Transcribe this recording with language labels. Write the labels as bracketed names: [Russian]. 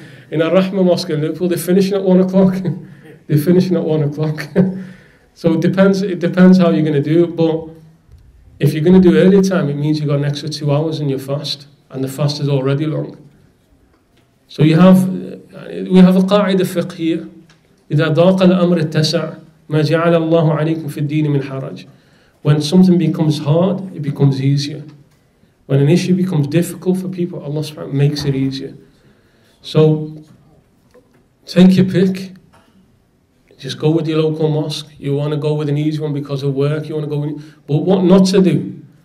[English] In Al Rahma Mosque in Liverpool, they're finishing at 1 o'clock. They're finishing at 1 o'clock. So it depends how you're going to do it. But if you're going to do early time, it means you've got an extra 2 hours in your fast, and the fast is already long. So we have a qa'idah fiqhiyya. [Arabic] إذا ضاق الأمر اتسع ما جعل الله عليكم في الدين من حرج. [English] When something becomes hard, it becomes easier. When an issue becomes difficult for people, Allah subhanahu wa ta'ala makes it easier. So take your pick. Just go with your local mosque. You want to go with an easy one because of work. You want to go with, but what not to do?